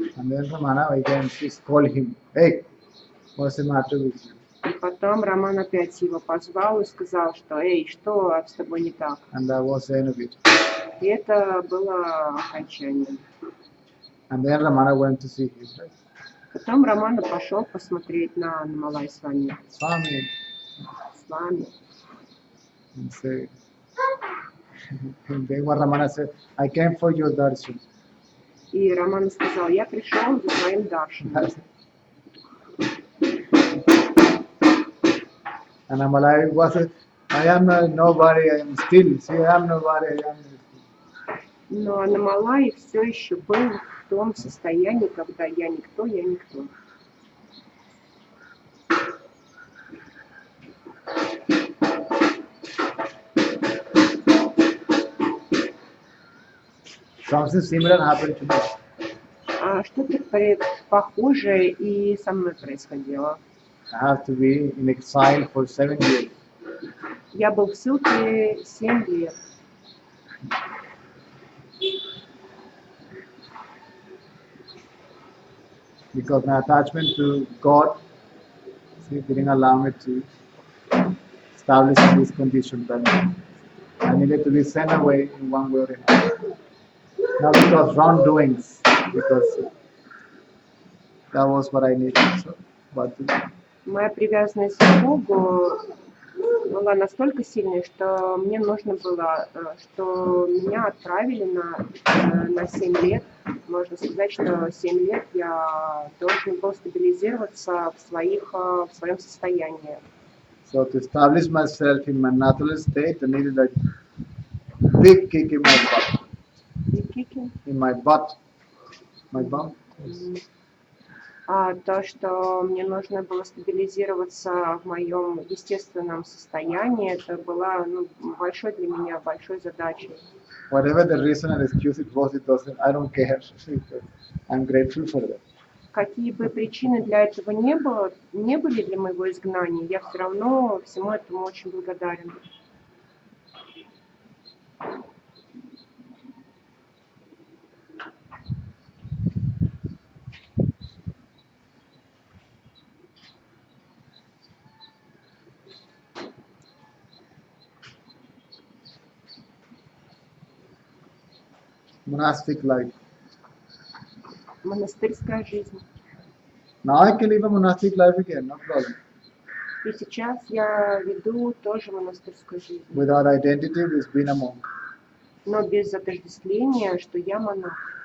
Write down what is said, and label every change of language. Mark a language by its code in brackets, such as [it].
[en] And then Ramana again, she called him, hey, what's the matter with you? [ru] И потом Роман опять его позвал и сказал, что «Эй, что с тобой не так?» [en] And that was the end of it. [ru] И это было окончание. [en] And then Ramana went to see him. Right? [ru] Потом Роман пошел посмотреть на Анамалай с вами. [en] Swami, [ru] С вами. [en] and say, and then what Ramana said, I came for your darshan. [ru] И Роман сказал, я пришел за твоим даршаном. [en] And Amalai was it, I am nobody, I am still. See, I am nobody, I am [ru] Но Анамалай все еще был в том состоянии, когда я никто, я никто. [en] Something similar happened to me. [ru] Что-то похожее и со мной происходило. [en] I have to be in exile for 7 years. Я был в ссылке 7 лет. Because my attachment to God, see, didn't allow me to establish this condition that I needed to be sent away in one way or another. Not because wrongdoings, because that was what I needed. So, but [ru] Моя привязанность к Богу была настолько сильной, что мне нужно было, что меня отправили на 7 лет. Можно сказать, что 7 лет я должен был стабилизироваться в своем состоянии. [en] So to establish myself in my natural state, I needed a big kick in my butt. [ru] И кики. [en] In my butt. My bum. [ru] А то, что мне нужно было стабилизироваться в моем естественном состоянии, это была большой для меня большой задачей. [en] Whatever the reason and excuse it was, I don't care. I'm grateful for that. [ru] Какие бы причины для этого не были для моего изгнания, я все равно всему этому очень благодарен. [en] Monastic life. [ru] Монастырская жизнь. [en] Now I can live a monastic life again, no problem. [ru] И сейчас я веду тоже монастырскую жизнь. [en] Without identity with being a monk. [ru] Но без отождествления, что я монах.